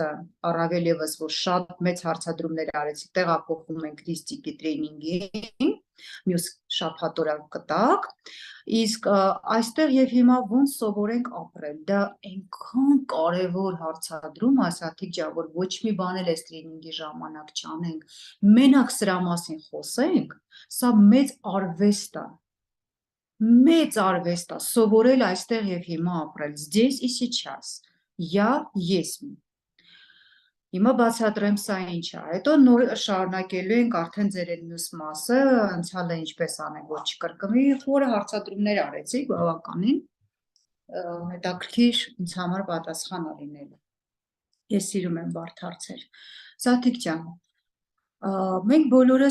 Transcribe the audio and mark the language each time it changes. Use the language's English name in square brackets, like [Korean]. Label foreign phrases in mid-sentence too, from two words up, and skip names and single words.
[Armenian] առավել ևս, որ շատ մեծ հարցադրումներ արեցի, տեղափոխում ենք Քրիստիկի տրեյնինգին, մյուս շաբաթօրը կտակ, իսկ այստեղ եւ հիմա ոնց սովորենք ապրել, դա այնքան կարևոր հարցադրում է, Սաթիկ ջան, որ ոչ մի բան էլ այս տրեյնինգի ժամանակ չանենք, մենակ սրա մասին խոսենք, սա մեծ արվեստ է, սովորել այստեղ եւ հիմա ապրել, [Russian] здесь и сейчас, я есть։ [Armenian] Հիմա բացատրեմ սա ինչ է, հետո նոր շարունակելու ենք արդեն ձեր այդ մյուս մասը, անցյալը ինչպես անենք, որ չկրկնվի, խորը հարցադրումներ արեցիք, բավականին հետաքրքիր ինձ համար պատասխան լինելու։ Ես սիրում եմ բարդ հարցեր։ Սաթիկ ջան, մենք բոլորս